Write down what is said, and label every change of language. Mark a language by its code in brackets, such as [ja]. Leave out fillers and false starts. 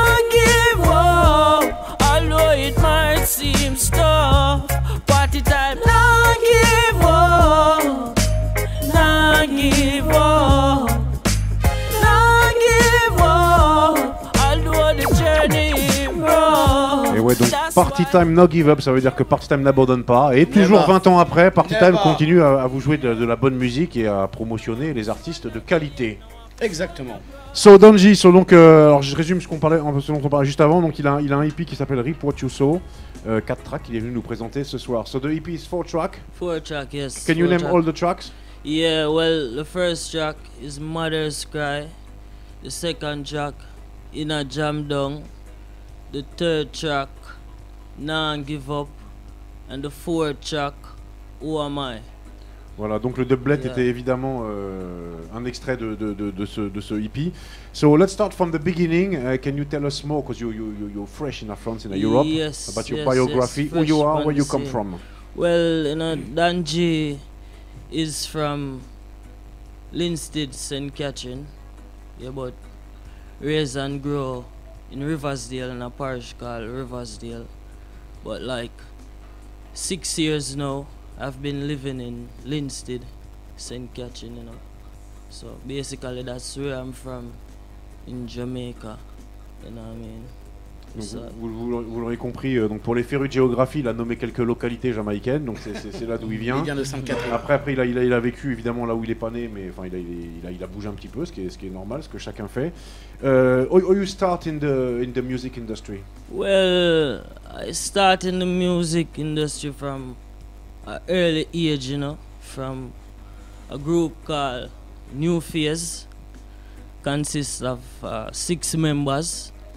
[en] Give up, although it might seem tough. Party time, not give up, not give up, not give up, although the journey is rough. [fr] Et ouais, donc Party Time No Give Up, ça veut dire que Party Time n'abandonne pas. Et toujours 20 ans après, Party Time continue à vous jouer de la bonne musique et à promotionner les artistes de qualité. Exactement. So Donji, donc, alors je résume ce dont on parlait juste avant. Donc il a un EP qui s'appelle Rip What You Saw, 4 tracks qu'il est venu nous présenter ce soir. [en] So the EP is 4 tracks. 4 tracks, yes. Can you name all the tracks? Yeah, well, the first track is Mother's Cry. The second track, In a Jam Down. The third track, Nah Give Up. And the fourth track, Who Am I? [fr] Voilà, donc le doublet était évidemment un extrait de ce EP. [en] So let's start from the beginning. Can you tell us more, because you're fresh in France, in Europe, about your biography, who you are, where you come from? Well, Danji is from Linstead, St. Catherine. Yeah, but raised and grow in Riversdale, in a parish called Riversdale. But like 6 years now, I've been living in Linstead, St. Catherine, you know. So basically that's where I'm from, in Jamaica, you know what I mean. [fr] Donc, vous l'aurez compris, donc pour les férus de géographie, il a nommé quelques localités jamaïcaines, donc c'est là d'où il vient. Il vient de Saint-Catherine. Après il a vécu évidemment là où il est pas né, mais enfin il a bougé un petit peu, ce qui est normal, ce que chacun fait. [en] How you start in the music industry? Well, I start in the music industry from an early age, you know, from a group called New Phase, consists of 6 members.